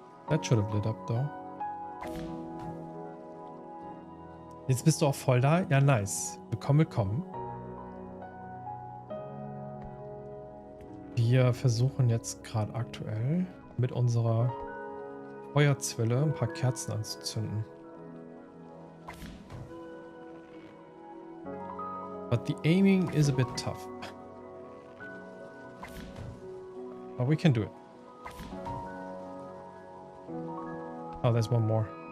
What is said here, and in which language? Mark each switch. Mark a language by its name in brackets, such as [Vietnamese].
[English] That should have lit up though. [German] Jetzt bist du auch voll da? Ja, nice. Willkommen, willkommen. Wir versuchen jetzt gerade aktuell mit unserer Feuerzwille ein paar Kerzen anzuzünden. [English] But the aiming is a bit tough. But we can do it. Oh, there's one more.